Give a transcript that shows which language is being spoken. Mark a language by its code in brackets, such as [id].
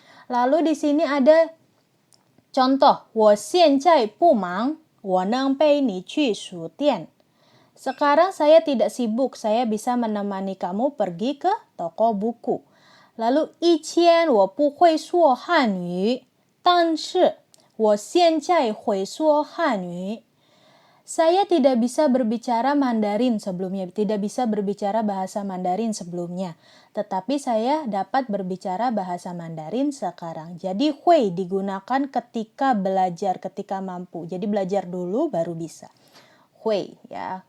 [id] Lalu di sini ada contoh, [zh] 我现在不忙，我能陪你去书店. [id] Sekarang saya tidak sibuk, saya bisa menemani kamu pergi ke toko buku. Lalu, [zh] 以前我不会说汉语，但是我现在会说汉语. [id] Saya tidak bisa berbicara Mandarin sebelumnya, tidak bisa berbicara bahasa Mandarin sebelumnya. Tetapi saya dapat berbicara bahasa Mandarin sekarang. Jadi hui digunakan ketika belajar, ketika mampu. Jadi belajar dulu baru bisa. Hui ya.